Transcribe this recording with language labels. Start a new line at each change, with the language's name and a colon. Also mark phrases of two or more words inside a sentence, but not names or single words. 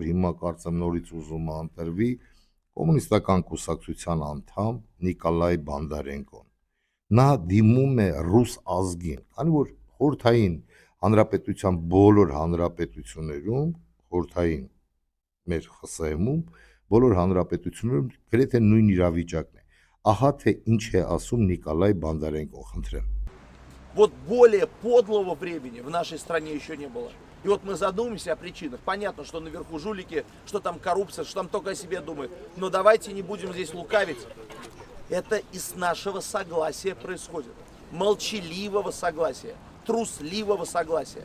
Armenian: հիմա կարծեմ նորից ուզում է ընտրվի կոմունիստական կուսակցության անդամ Նիկոլայ Բանդարենկոն։ Նա դիմում է ռուս ազգին, քանի որ խորհրդային հանրապետության բոլոր հանրապետություններում, խորհրդային մեր ԽՍՀՄ-ում, բոլոր հանրապետություններում գրեթե նույն իրավիճակն է։ Ահա թե ինչ է ասում Նիկոլայ Բանդարենկոն, խնդրեմ։
Russian: Вот более подлого времени в нашей стране еще не было. И вот мы задумаемся о причинах. Понятно, что наверху жулики, что там коррупция, что там только о себе думают. Но давайте не будем здесь лукавить. Это из нашего согласия происходит. Молчаливого согласия, трусливого согласия.